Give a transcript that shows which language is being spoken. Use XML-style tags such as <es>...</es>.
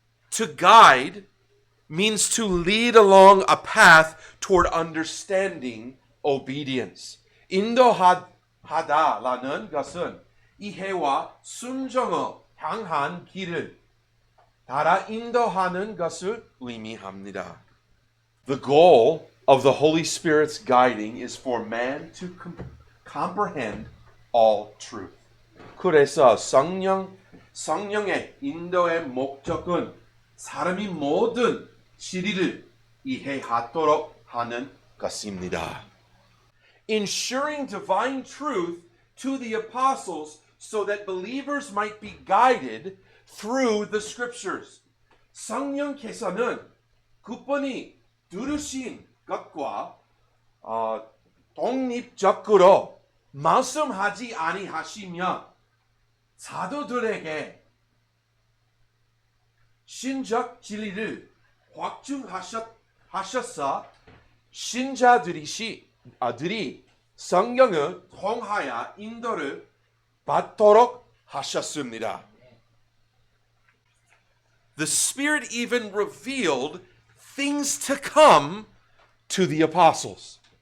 <en>To guide means to lead along a path toward understanding obedience.</en> <ko>인도하다라는 것은 이해와 순종을 향한 길을 따라 인도하는 것을 의미합니다.</ko> <en>The goal of the Holy Spirit's guiding is for man to comprehend all truth.</en> <ko>그래서 성령의 인도의 목적은 사람이 모든 진리를 이해하도록 하는 것입니다.</ko> <en>Ensuring divine truth to the apostles so that believers might be guided through the scriptures.</en> <ko>성령께서는 그분이 들으신 것과 독립적으로 말씀하지 아니하시며 사도들에게 신적 진리를 확증하셔서 신자들이 성령을 통하여 인도를 받도록 하셨습니다.</ko> <en>The Spirit even revealed things to come to the apostles.</en>